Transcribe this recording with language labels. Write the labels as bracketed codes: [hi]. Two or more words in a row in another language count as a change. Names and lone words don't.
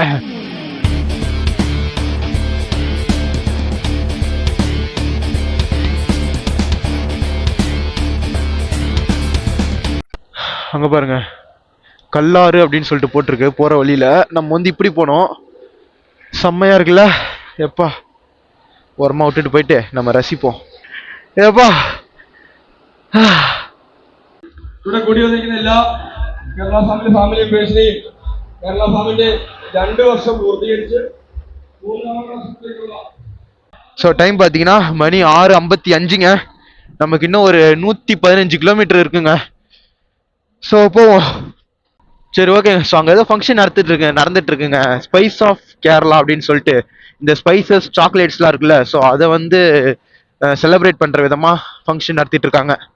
[ta] அங்க பாருங்க, கல்லாறு அப்படின்னு சொல்லிட்டு போட்டிருக்கு. போற வழியில நம்ம வந்து இப்படி போனோம். செம்மையா இருக்குல்ல? எப்பா, ஓரமா விட்டுட்டு போயிட்டு நம்ம ரசிப்போம். ஏப்பா, [ml] ഇവിടെ കൂടി വന്നിരിക്കുന്നില്ല കേരള ഫാമിലി പേഴ്സണി കേരള ഫാമിന്റെ 2 വർഷം പൂർത്തീകരിച്ച് 3-ാം വർഷത്തേക്കുള്ള [ta] ஸோ டைம் பார்த்தீங்கன்னா மணி 6:55ங்க. நமக்கு இன்னும் ஒரு 115 கிலோமீட்டர் இருக்குங்க. ஸோ போவோம். சரி ஓகே. ஸோ அங்கே ஏதோ ஃபங்க்ஷன் நடந்துட்டு இருக்குங்க. ஸ்பைஸ் ஆஃப் கேரளா அப்படின்னு சொல்லிட்டு இந்த [en] spices chocolatesலாம் [ta] இருக்குல்ல, ஸோ அதை வந்து செலிப்ரேட் பண்ணுற விதமாக ஃபங்க்ஷன் நடத்திட்டு இருக்காங்க.